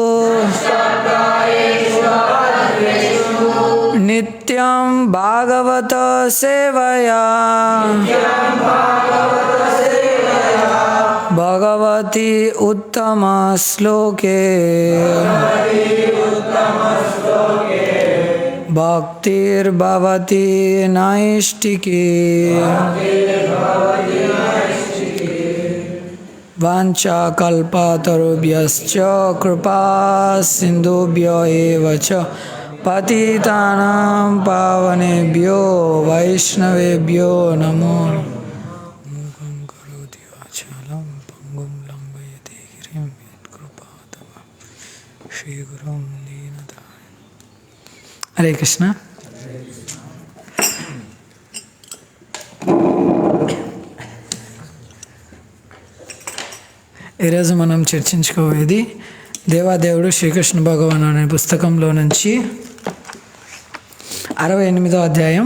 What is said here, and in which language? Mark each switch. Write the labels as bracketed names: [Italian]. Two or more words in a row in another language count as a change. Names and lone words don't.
[Sanskrit] नित्यं भागवत सेवया भगवती उत्तम श्लोके भक्तिर्भवति नैष्टिकी। వాంఛా కల్పతరుభ్యశ్చ కృపా సింధుభ్యో ఏవ చ పతితానాం పావనేభ్యో వైష్ణవేభ్యో నమో మూకం కరోతి వాచాలం పంగుం లంఘయతే గిరిం యత్కృపాతమః శ్రీగురుం దీనతారిణం. హరే కృష్ణ. [Telugu] ఈరోజు మనం చర్చించుకోవేది దేవాదేవుడు శ్రీకృష్ణ భగవాన్ అనే పుస్తకంలో నుంచి 68వ అధ్యాయం.